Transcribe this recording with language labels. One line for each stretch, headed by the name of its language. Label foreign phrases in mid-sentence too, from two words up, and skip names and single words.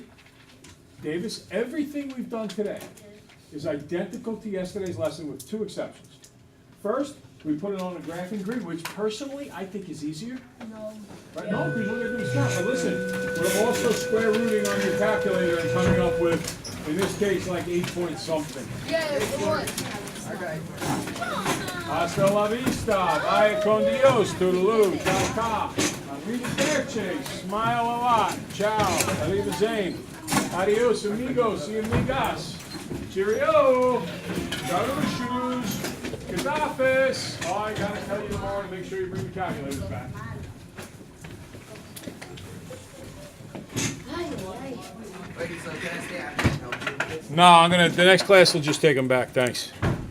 English: Davis, everything we've done today is identical to yesterday's lesson with 2 exceptions. First, we put it on a graphing grid, which personally I think is easier. No. Right? No, because we're going to do smart. But listen, we're also square rooting on your calculator and coming up with, in this case, like 8 point something. Yeah, it was.
Spanish: Hasta la vista, vaya con Dios,
Italian: toodaloo, ciao, ciao.
English: Arrivederci, smile a lot, ciao, arriva Zane.
Spanish: Adios, amigos y amigas.
English: Cheerio, shoes, Gaddafi's. Oh, I gotta tell you tomorrow to make sure you bring the calculators back. Wait, so can I stay after and help you with this? No, the next class will just take them back, thanks.